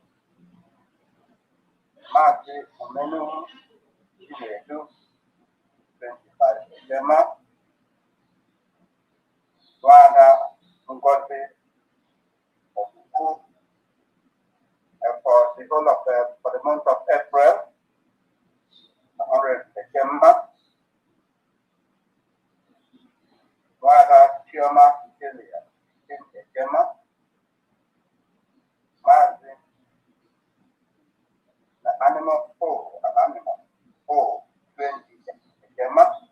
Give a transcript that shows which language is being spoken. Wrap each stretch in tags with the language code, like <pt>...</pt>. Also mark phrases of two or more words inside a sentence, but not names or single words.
<en>Marty Omenu Chinedu 25 HMA. Wata Ngozi Obuku for the whole of for the month of April, 100 HMA. Wata Chioma Celia 15 HMA. Martin the animal 20 HMA.</en>